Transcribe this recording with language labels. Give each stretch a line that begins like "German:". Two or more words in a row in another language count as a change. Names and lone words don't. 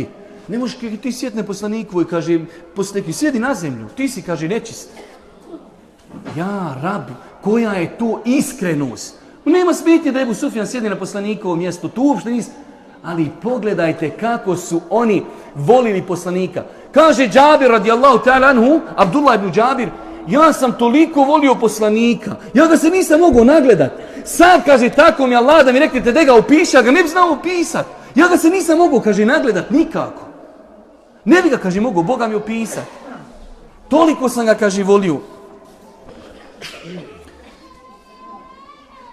Bosnian: Ne možeš, kaže, ti sjetne poslanikovoj, kaže, poslanik, sjedi na zemlju, ti si, kaže, nečist. Ja, Rabi, koja je to iskrenost? Nema smetnje da Ebu Sufjan sjedi na poslanikovom mjestu, tu uopšte nis. Ali pogledajte kako su oni volili poslanika. Kaže Džabir
Arabic: رضي الله تعالى عنه,
Bosnian: Abdullah ibn Džabir, ja sam toliko volio poslanika, ja ga se nisam mogao nagledat. Sad, kaže, tako mi Allah da mi reknete da ga opiše, ja ga ne bi znao opisat. Ja ga se nisam mogao, kaže, nagledat nikako. Ne bi ga, kaže, mogao Boga mi opisat. Toliko sam ga, kaže, volio.